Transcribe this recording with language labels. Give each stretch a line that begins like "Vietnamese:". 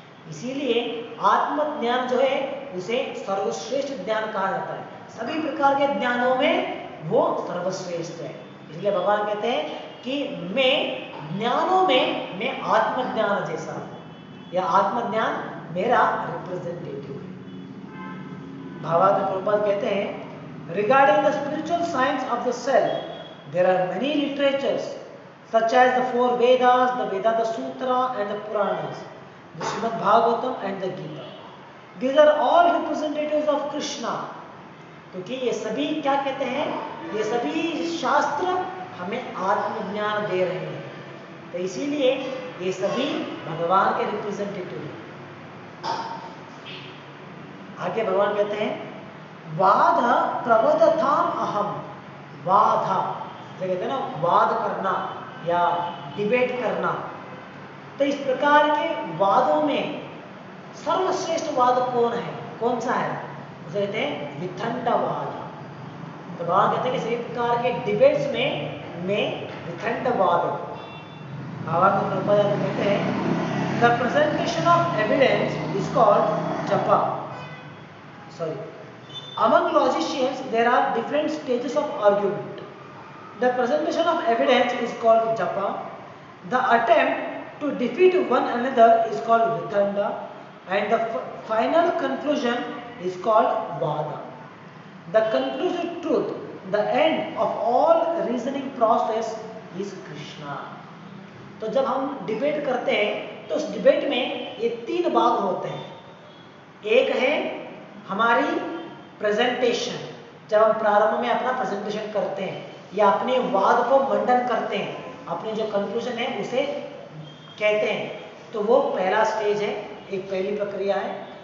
Hindi: इसीलिए आत्मज्ञान जो है उसे सर्वश्रेष्ठ ज्ञान कहा जाता है। सभी प्रकार के ज्ञानों में वो सर्वश्रेष्ठ है। इसलिए भगवान कहते हैं कि मैं ज्ञानों में मैं आत्मज्ञान जैसा हूं, या आत्मज्ञान मेरा रिप्रेजेंटेटिव है। भावार्थ में प्रभुपाद कहते हैं
English: Regarding the spiritual science of the self there are many literatures such as the four Vedas, the Vedanta Sutra and the Puranas, the Srimad Bhagavatam and the Gita. These are all representatives of Krishna.
Hindi: क्योंकि ये सभी क्या कहते हैं? ये सभी शास्त्र हमें आत्मज्ञान दे रहे हैं। तो इसीलिए ये सभी भगवान के रिप्रेजेंटेटिव हैं। आगे भगवान कहते हैं
Sanskrit: वाद प्रवदथाम अहम।
Hindi: वाद जो कहते हैं ना, वाद करना या डिबेट करना। तो इस प्रकार के वादों में सर्वश्रेष्ठ वाद कौन है? कौन सा है? उसे कहते हैं वितंडवाद। तो भगवान कहते हैं कि सभी प्रकार के डिबेट्स में मैं वितंडवाद हूं। भावार्थ में प्रभुपाद कहते हैं
English: The presentation of evidence is called japa. Sorry, among logicians there are different stages of argument. The presentation of evidence is called japa. The attempt to defeat one another is called vitanda, and the final conclusion is called vada. The conclusive truth, the end of all reasoning process is Krishna.
Hindi: तो जब हम debate करते हैं तो उस debate में ये तीन भाग होते हैं। एक है हमारी प्रेजेंटेशन, जब हम प्रारंभ में अपना प्रेजेंटेशन करते हैं या अपने वाद को मंडन करते हैं, अपने जो कंक्लूजन है उसे कहते हैं, तो वो पहला स्टेज है, एक पहली प्रक्रिया है।